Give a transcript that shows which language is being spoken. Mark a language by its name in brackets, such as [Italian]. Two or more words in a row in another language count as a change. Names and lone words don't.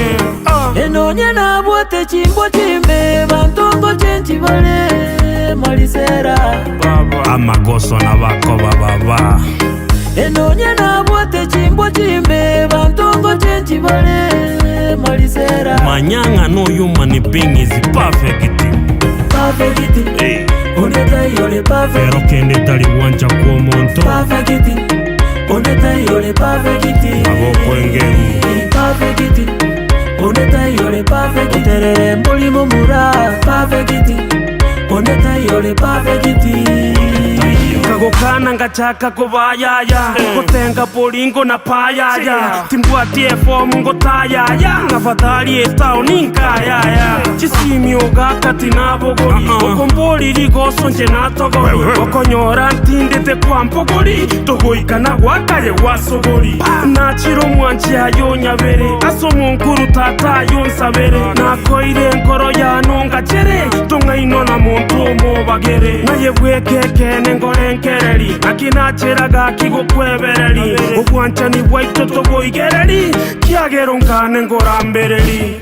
[Gusii] enonye nabwate chimbo chimbe bantongo chenchi bale malisera amakoso na bako bababa enonye nabwate chimbo chimbe bantongo chenchi bale malisera [English] manyanga no human being is perfect. Perfect. Hey. [Gusii] Oneta yole perfect. Pero kende tali wancha kwa monto. Perfect. Oneta yole perfect. Ago kwengeni. Perfect. Oneta yole perfect. Terere mboli momura. Perfect. Oneta yole perfect. Kagokana ngachaka kubayaya Kotenga polingo na payaya Timbwatie fomu ngotayaya Ngafadhali etao ninkayaya Chisimi ogakati nabogori Okomboli ligoso nje natogori Okonyora ntindete kwa mpogori Togoika na wakaye wasogori Nachiro mwanchi ayo nyabere Aso munkuru tata yonsabere Nakoire nkoro ya nonga chere Tonga inona muntu mobagere Nayebweke kene ngorenke akina cheraga kigo kwebereri obwanchani bwaitoto boigereri kiagero nkane ngorambereri